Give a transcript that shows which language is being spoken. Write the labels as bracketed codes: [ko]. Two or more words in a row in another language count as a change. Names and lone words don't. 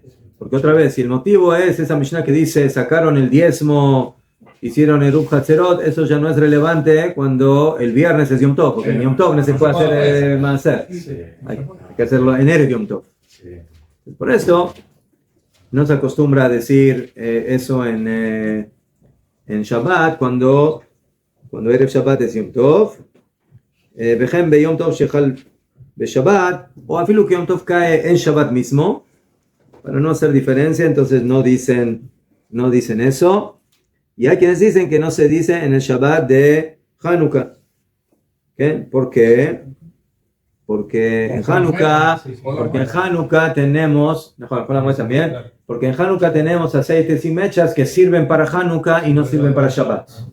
[es] Porque otra vez, si el motivo es esa Mishnah que dice sacaron el diezmo, hicieron [he] עירוב חצרות, [es] eso ya no es relevante cuando el viernes es Yom Tov, porque en Yom Tov no se puede hacer Maaser. Hay que hacerlo en [he] ערב יום טוב. [es] Por eso no se acostumbra a decir eso en Shabbat, cuando [he] ערב שבת [es] es Yom Tov. [he] וכן ביום טוב שחל בשבת, [es] o afilu que Yom Tov cae en Shabbat mismo, para no hacer diferencia, entonces no dicen eso. Y hay quienes dicen que no se dice en el Shabbat de Hanukkah. ¿Okay? ¿Por qué? Porque en Hanukkah tenemos, también, porque en Hanukkah tenemos aceites y mechas que sirven para Hanukkah y no sirven para Shabbat.